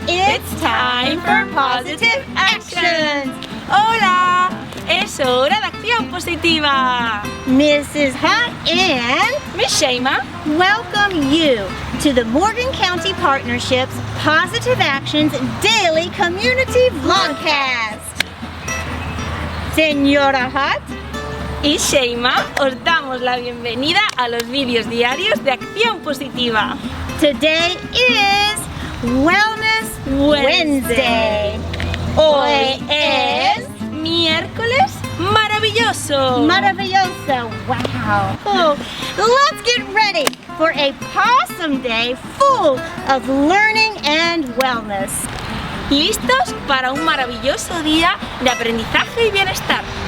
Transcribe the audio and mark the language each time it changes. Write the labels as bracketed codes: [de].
[en] It's time for positive actions. [es] ¡Hola! Es hora de acción positiva. [en] Mrs. Hot and Miss Shema, welcome you to the Morgan County Partnership's Positive Actions Daily Community Vlogcast. [es] Señora Hot y Shema os damos la bienvenida a los vídeos diarios de acción positiva. [en] Today is Wellness Wednesday. [es] Hoy es miércoles maravilloso. Maravilloso. Wow. [en] Oh, let's get ready for a PAWsome day full of learning and wellness. [es] ¿Listos para un maravilloso día de aprendizaje y bienestar?